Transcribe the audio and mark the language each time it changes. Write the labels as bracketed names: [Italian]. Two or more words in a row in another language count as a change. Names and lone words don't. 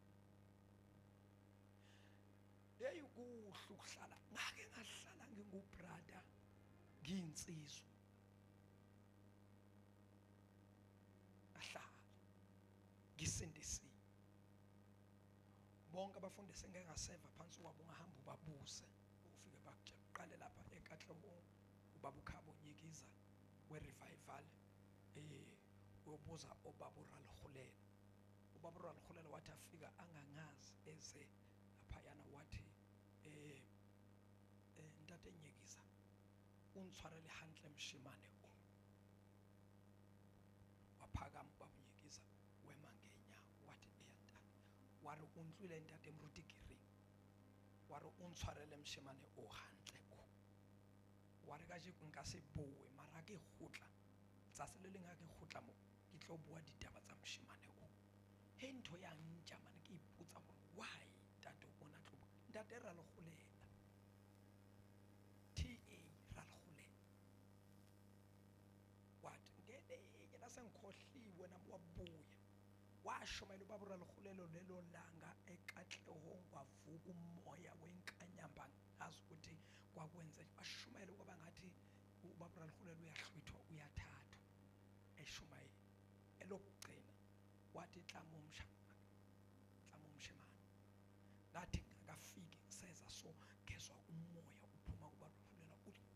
[Zulu] Hey kuhle ukuhlala ngake ngahlala ngingubrother ngiyinsizwa. Ahlala ngisindisiwe. Bonke abafundi sengeke ngaseva phansi kwabo ungahamba ubabuze ufike baqale lapha eKatlehong ubaba uKhabo Nyikiza we revival uyobuza obabura Lhulela. Ubabura Lhulela wathi afika angangazi eze lapha yana wathi [Southern Sotho] ntate Nyikiza untshwarele hantle mshimane o. [Zulu] Waphakama ubaba Nyikiza wema ngenyawo wathi [Southern Sotho] eyantana wari untlwile ntate Mrutikiri wari untshwarele mshimane o hantle o. Wari ka je nka se boe mara ke khutla tsatsi le leng ha ke khutla mo ke tlo bua ditaba tsa mshimane o. He ntho ya ntja mane ke ipotsa gore why ntate o bona tlo ntate ra le golela [Zulu] TA ra le golela what ngene yena sengikhohliwe nami wabuya washumayela ubaba ra le golelo lelo langa eKatlehong kwavuka umoya wenkanyamba ngazi ukuthi kwakwenze ashumayela kwaba ngathi ubaba ra le golelo uyahlwithwa uyathathwa eshumayela elokugcina wathi tlamo umshimane ngathi ngakafiki ngiseza so ngezwa umoya uphuma kuba rufulela uthi